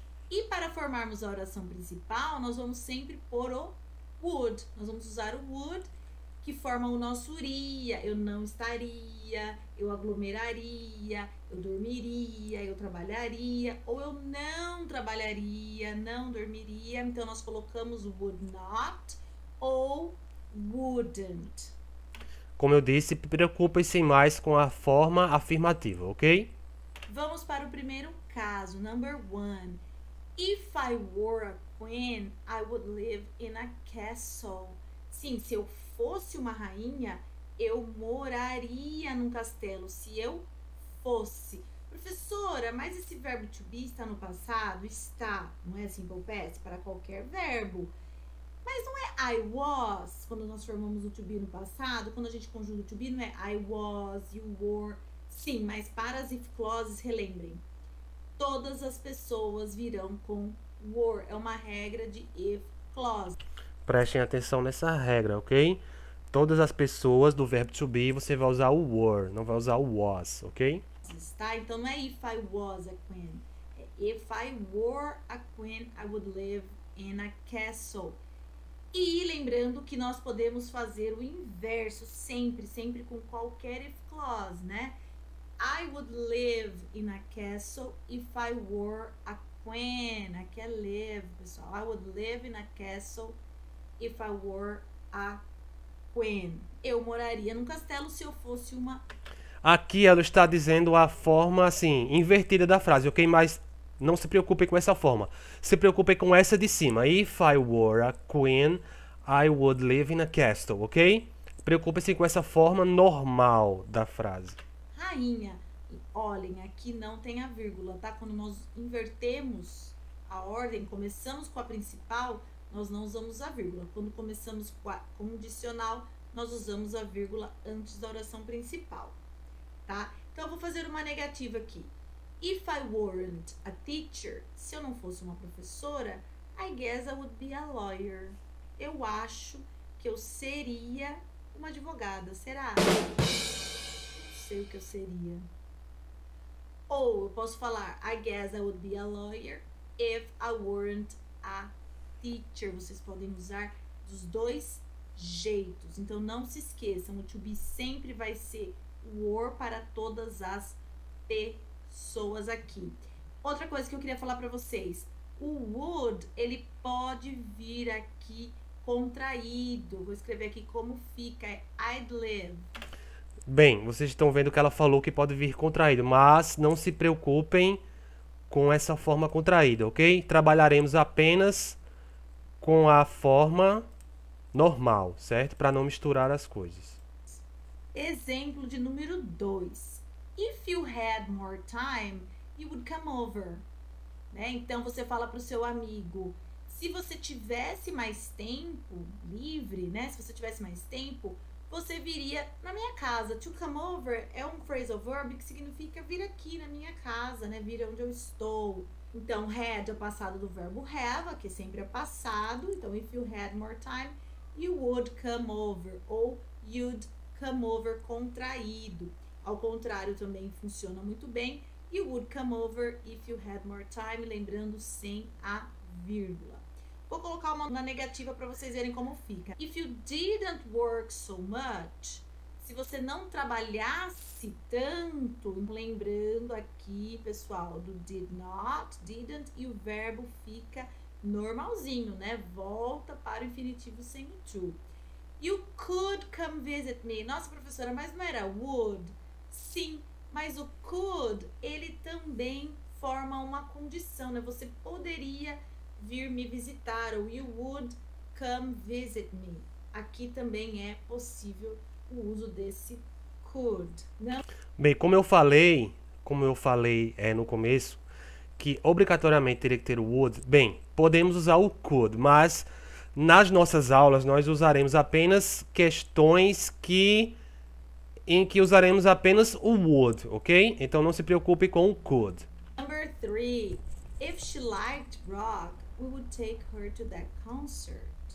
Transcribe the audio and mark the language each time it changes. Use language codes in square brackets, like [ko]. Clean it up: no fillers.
[pt] E para formarmos a oração principal, nós vamos sempre pôr o would. Nós vamos usar o would, que forma o nosso iria. Eu não estaria, eu aglomeraria, eu dormiria, eu trabalharia, ou eu não trabalharia, não dormiria. Então, nós colocamos would not ou wouldn't. Como eu disse, preocupem-se mais com a forma afirmativa, ok? Vamos para o primeiro caso, number 1. [en] If I were a queen, I would live in a castle. [pt] Sim, se eu fosse uma rainha, eu moraria num castelo. Se eu fosse. Professora, mas esse verbo to be está no passado? Está. Não é simple past para qualquer verbo. Mas não é I was, quando nós formamos o to be no passado. Quando a gente conjuga o to be, não é [en] I was, you were. [pt] Sim, mas para as if clauses, relembrem. Todas as pessoas virão com were. É uma regra de if clause. Prestem atenção nessa regra, ok? Todas as pessoas do verbo to be, você vai usar o were, não vai usar o was, ok? Tá? Então não é [en] if I was a queen. É if I were a queen, I would live in a castle. [pt] E lembrando que nós podemos fazer o inverso sempre, sempre com qualquer if clause, né? [en] I would live in a castle if I were a queen. [pt] Aqui é live, pessoal. [en] I would live in a castle if I were a queen. [pt] Eu moraria num castelo se eu fosse uma... Aqui ela está dizendo a forma, assim, invertida da frase, ok? Mas não se preocupe com essa forma. Se preocupe com essa de cima. [en] If I were a queen, I would live in a castle, ok? [pt] Preocupe-se com essa forma normal da frase. Rainha. Olhem, aqui não tem a vírgula, tá? Quando nós invertemos a ordem, começamos com a principal, nós não usamos a vírgula. Quando começamos com a condicional, nós usamos a vírgula antes da oração principal, tá? Então, eu vou fazer uma negativa aqui. [en] If I weren't a teacher, [pt] se eu não fosse uma professora, [en] I guess I would be a lawyer. [pt] Eu acho que eu seria uma advogada. Será? Não sei o que eu seria. Ou eu posso falar, [en] I guess I would be a lawyer if I weren't a teacher. [pt] Vocês podem usar dos dois jeitos. Então, não se esqueçam, o to be sempre vai ser were para todas as pessoas aqui. Outra coisa que eu queria falar para vocês. O would, ele pode vir aqui contraído. Vou escrever aqui como fica. [en] É I'd live. [pt] Bem, vocês estão vendo que ela falou que pode vir contraído, mas não se preocupem com essa forma contraída, ok? Trabalharemos apenas com a forma normal, certo? Para não misturar as coisas. Exemplo de número 2. [en] If you had more time, you would come over. [pt] Né? Então, você fala para o seu amigo, se você tivesse mais tempo livre, né? Se você tivesse mais tempo, você viria na minha casa. To come over é um phrasal verb que significa vir aqui na minha casa, né? Vir onde eu estou. Então, had é o passado do verbo have, que sempre é passado. [en] Então, if you had more time, you would come over. [pt] Ou [en] you'd come over contraído. [pt] Ao contrário, também funciona muito bem. [en] You would come over if you had more time. [pt] Lembrando, sem a vírgula. Vou colocar uma na negativa para vocês verem como fica. [en] If you didn't work so much, [pt] se você não trabalhasse tanto, lembrando aqui, pessoal, do did not, didn't, e o verbo fica normalzinho, né? Volta para o infinitivo sem o to. [en] You could come visit me. [pt] Nossa, professora, mas não era [en] would? [pt] Sim, mas o could, ele também forma uma condição, né? Você poderia vir me visitar, ou [en] you would come visit me. [pt] Aqui também é possível o uso desse could. Não? Bem, como eu falei no começo, que obrigatoriamente teria que ter o would, bem, podemos usar o could, mas nas nossas aulas nós usaremos apenas questões em que usaremos apenas o would, ok? Então não se preocupe com o could. [en] Number 3. If she liked rock, we would take her to that concert.